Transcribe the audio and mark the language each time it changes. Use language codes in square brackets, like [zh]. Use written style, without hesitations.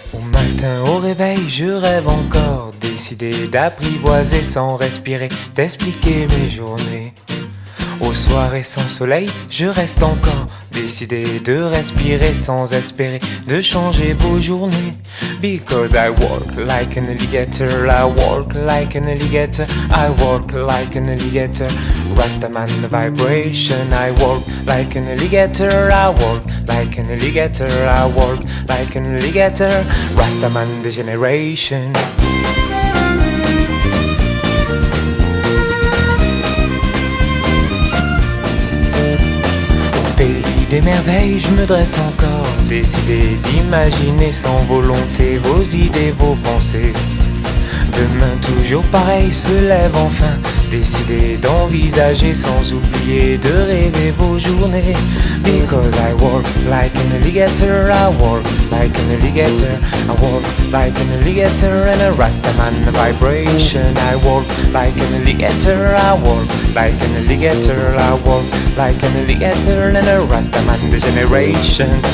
[fr] matin au réveil, je rêve encore, décidé d'apprivoiser sans respirer, d'expliquer mes journées. Aux soirées sans soleil, je reste encore décidé de respirer sans espérer de changer vos journées. [en] Because I walk like an alligator, I walk like an alligator, I walk like an alligator. Rastaman vibration, I walk like an alligator, I walk like an alligator, I walk like an alligator. Rastaman degeneration. [fr] Des merveilles, je me dresse encore, décidé d'imaginer sans volonté vos idées, vos pensées. Demain toujours pareil se lève enfin, décidé d'envisager sans oublier de rêver vos journées. [en] Because I walk like an alligator, I walk like an alligator, I walk like an alligator and a Rastaman vibration. I walk like an alligator, I walk like an alligator, I walk like an alligator and a Rastaman degeneration.